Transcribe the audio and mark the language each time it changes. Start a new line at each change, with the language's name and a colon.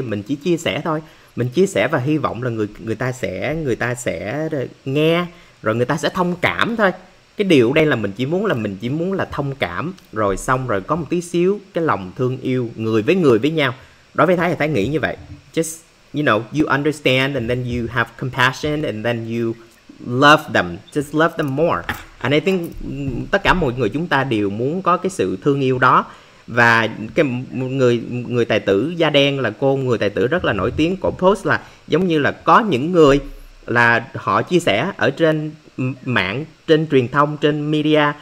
Vietnamese: Mình chỉ chia sẻ thôi, mình chia sẻ và hy vọng là người ta sẽ nghe, rồi người ta sẽ thông cảm thôi. Cái điều đây là mình chỉ muốn là thông cảm, rồi xong rồi có một tí xíu cái lòng thương yêu người với nhau. Đối với Thái thì Thái nghĩ như vậy.
English: Just you understand, and then you have compassion, and then you love them, just love them more. And I think
Vietnamese: tất cả mọi người chúng ta đều muốn có cái sự thương yêu đó. Và cái người tài tử da đen là cô người tài tử rất là nổi tiếng, cổ post là giống như là có những người là họ chia sẻ ở trên mạng, trên truyền thông, trên media.